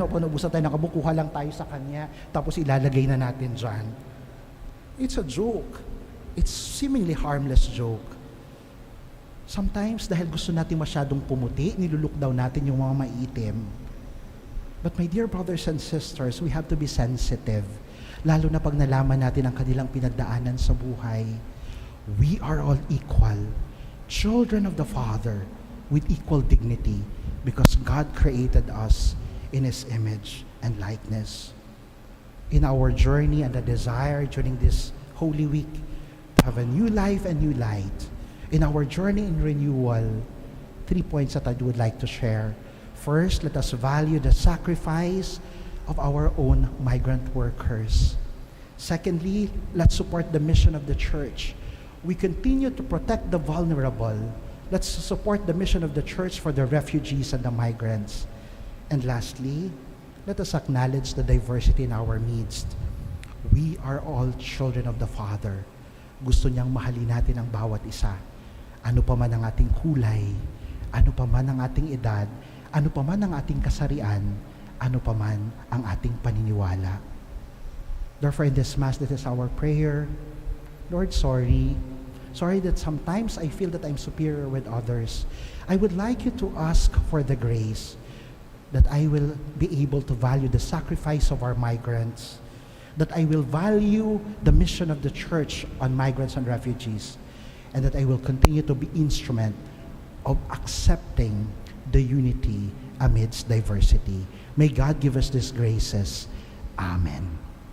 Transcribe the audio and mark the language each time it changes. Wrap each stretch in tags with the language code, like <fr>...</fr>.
<tl>O, kung naubusan tayo ng abo, kuha lang tayo sa kanya, tapos ilalagay na natin dyan.</tl> <en>It's a joke. It's seemingly harmless joke. Sometimes,</en> <tl>dahil gusto natin masyadong pumuti, niluluk daw natin yung mga maiitim.</tl> <en>But my dear brothers and sisters, we have to be sensitive.</en> <tl>Lalo na pag nalaman natin ang kanilang pinagdaanan sa buhay.</tl> <en>We are all equal, children of the Father with equal dignity because God created us in His image and likeness. In our journey and the desire during this Holy Week to have a new life and new light, in our journey in renewal, 3 points that I would like to share. First, let us value the sacrifice of our own migrant workers. Secondly, let's support the mission of the church. We continue to protect the vulnerable. Let's support the mission of the church for the refugees and the migrants. And lastly, let us acknowledge the diversity in our midst. We are all children of the Father.</en> <tl>Gusto niyang mahalin natin ang bawat isa. Ano pa man ang ating kulay, ano pa man ang ating edad, ano pa man ang ating kasarian, ano pa man ang ating paniniwala.</tl> <en>Therefore, in this Mass, this is our prayer. Lord, sorry that sometimes I feel that I'm superior with others. I would like you to ask for the grace that I will be able to value the sacrifice of our migrants, that I will value the mission of the church on migrants and refugees, and that I will continue to be instrument of accepting the unity amidst diversity. May God give us these graces. Amen.</en>